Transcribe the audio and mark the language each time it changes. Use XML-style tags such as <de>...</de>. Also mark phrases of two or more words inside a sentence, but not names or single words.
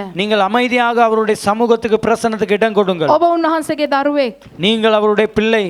<ta>நீங்கள் அமைதியாக அவருடைய சமூகத்துக்கு பிரசன்னத்துக்கு இடம் கொடுங்கள்.</ta> <si>ඔබ උන්වහන්සේගේ දරුවෙක්.</si> <ta>நீங்கள் அவருடைய பிள்ளை.</ta>